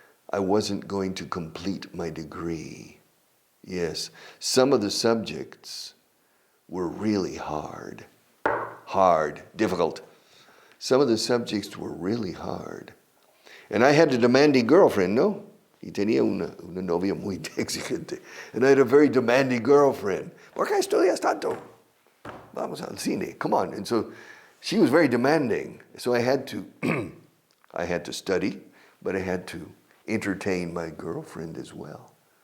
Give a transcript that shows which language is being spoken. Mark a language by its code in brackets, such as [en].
[en] I wasn't going to complete my degree. Yes, some of the subjects were really hard, difficult. Some of the subjects were really hard. And I had a demanding girlfriend, no? [es] Y tenía una novia muy exigente. [en] And I had a very demanding girlfriend. [es] ¿Por qué estudias tanto? Vamos al cine, [en] come on. And so she was very demanding. So I had to study, but I had to entertain my girlfriend as well.